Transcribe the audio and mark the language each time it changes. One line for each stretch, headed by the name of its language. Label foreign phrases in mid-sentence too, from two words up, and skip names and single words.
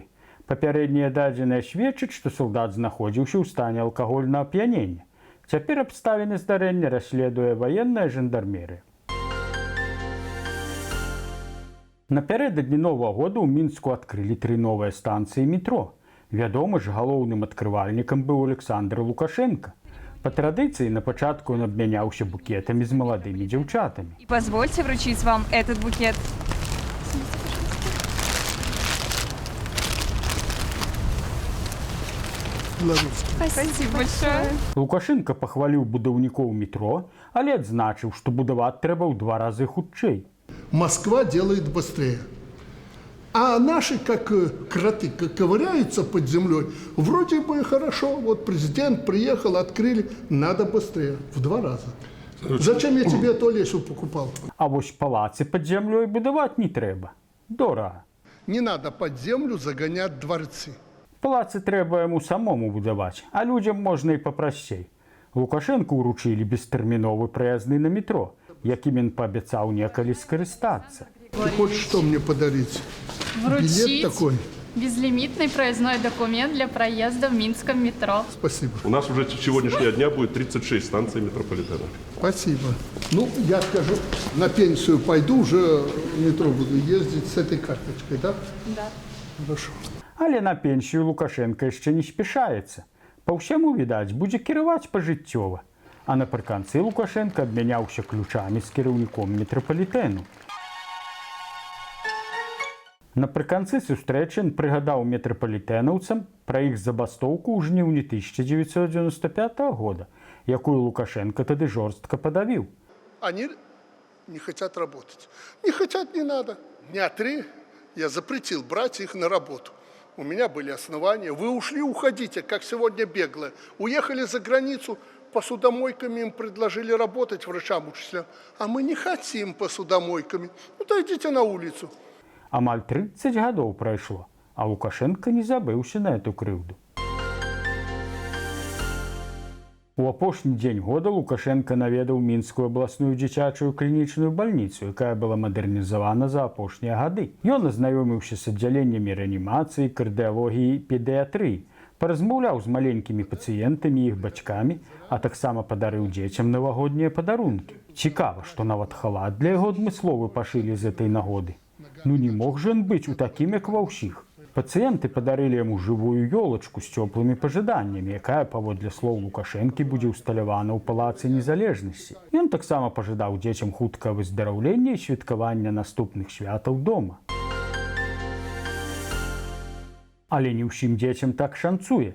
Belarusian: Папярэднія дадзеныя сведчаць, што салдат знаходзіўся ў стане алкагольнага ап'янення. Цяпер абставіны здарэння расследуе ваенная жандармерыя. Напярэдадні Новага года ў Мінску адкрылі 3 новыя станцыі метро. Вядома ж, галоўным адкрывальнікам быў Александр Лукашенко.
Russian: По традиции, на початку он обменялся букетами с молодыми девчатами. И позвольте вручить вам этот букет. Спасибо большое.
Belarusian: Лукашенко похвалил будаўнікоў метро, але адзначыў, што будаваць трэба ў 2 разы хутчэй.
Russian: Москва делает быстрее. А наши, как кроты, ковыряются под землей, вроде бы хорошо. Вот президент приехал, открыли, надо быстрее, в 2 раза. Зачем я тебе эту лесу покупал?
Belarusian: А вось палацы
Russian: под землей
Belarusian: будаваць не трэба. Дорага.
Russian: Не надо под землю загонять дворцы.
Belarusian: Палацы трэба яму самому будаваць, а людзям можна і папрасцей. Лукашенко ўручылі бестэрміновы праязны на метро, якім ён паабяцаў некалі скарыстацца.
Russian: Ты хочешь что мне подарить? Вручить Билет такой? безлимитный проездной документ для проезда в Минском метро. Спасибо. У нас уже с сегодняшнего дня будет 36 станций метрополитена. Спасибо. Ну, я скажу, на пенсию пойду, уже в метро буду ездить с этой карточкой, да? Да. Хорошо.
Belarusian: Але на пенсію Лукашенко яшчэ не спяшаецца. Па ўсяму, відаць, будзе кіраваць пажыццёва. А напрыканцы Лукашенко абмяняўся ключамі з кіраўніком метрапалітэну. Напрыканцы сустрэчы ён прыгадаў метрапалітэнаўцам пра іх забастоўку ў жніўні 1995 года, якую Лукашенко тады жорстка падавіў.
Russian: Они не хотят работать. Не хотят, не надо. Дня 3 я запретил брать их на работу. У меня были основания. Вы ушли, уходите, как сегодня беглые. Уехали за границу, посудомойками им предложили работать, врачам, учителям. А мы не хотим посудомойками. Ну, то идите на улицу.
Belarusian: Амаль 30 гадоў прайшло, а Лукашенко не забыўся на эту крыўду. У апошні дзень года Лукашенко наведаў Мінскую абласную дзіцячую клінічную бальніцу, якая была мадэрнізавана за апошнія гады. Ён азнаёміўся з аддзяленнямі рэанімацыі, кардыялогіі і педыятрыі, паразмаўляў з маленькімі пацыентамі і іх бацькамі, а таксама падарыў дзецям навагоднія падарункі. Цікава, што нават халат для яго адмысловы пашылі з этой нагоды. Ну
Russian: не мог же он
Belarusian: быць у такім, як ва ўсіх. Пацыенты падарылі яму жывую ёлачку з цёплымі пажаданнямі, якая, паводле слоў Лукашэнкі, будзе ўсталявана ў палацы незалежнасці. Ён таксама пажадаў дзецям хуткага выздараўлення і святкавання наступных святаў дома. Але не ўсім дзецям так шанцуе.